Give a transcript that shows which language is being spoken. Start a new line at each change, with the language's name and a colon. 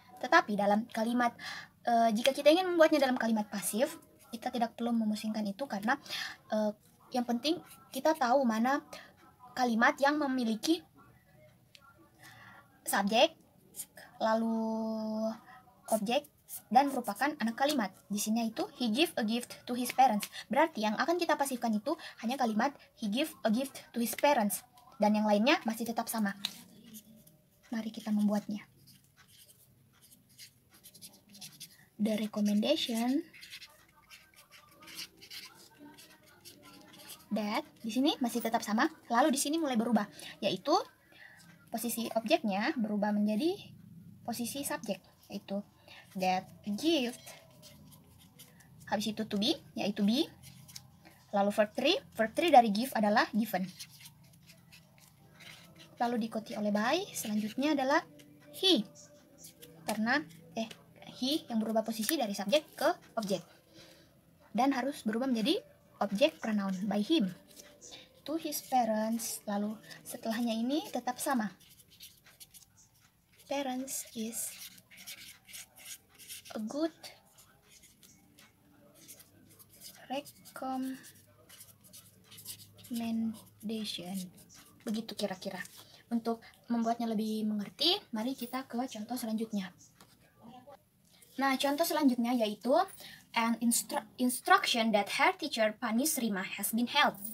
Indonesian: Tetapi dalam kalimat jika kita ingin membuatnya dalam kalimat pasif, kita tidak perlu memusingkan itu karena yang penting kita tahu mana kalimat yang memiliki subjek, lalu objek, dan merupakan anak kalimat. Di sini itu
English: he give a gift to his parents.
Indonesian: Berarti yang akan kita pasifkan itu hanya kalimat
English: he give a gift to his parents.
Indonesian: Dan yang lainnya masih tetap sama. Mari kita membuatnya.
English: The recommendation that
Indonesian: di sini masih tetap sama, lalu di sini mulai berubah, yaitu posisi objeknya berubah menjadi posisi subjek, yaitu
English: that gift.
Indonesian: Habis itu to be, yaitu be. Lalu verb 3 dari give adalah given. Lalu diikuti oleh by, selanjutnya adalah he. Karena he yang berubah posisi dari subjek ke objek. Dan harus berubah menjadi objek pronoun
English: by him. To his parents,
Indonesian: lalu setelahnya ini tetap sama.
English: Parents is a good recommendation.
Indonesian: Begitu kira-kira. Untuk membuatnya lebih mengerti, mari kita ke contoh selanjutnya. Nah, contoh selanjutnya yaitu
English: an instruction that her teacher punish Rima has been held.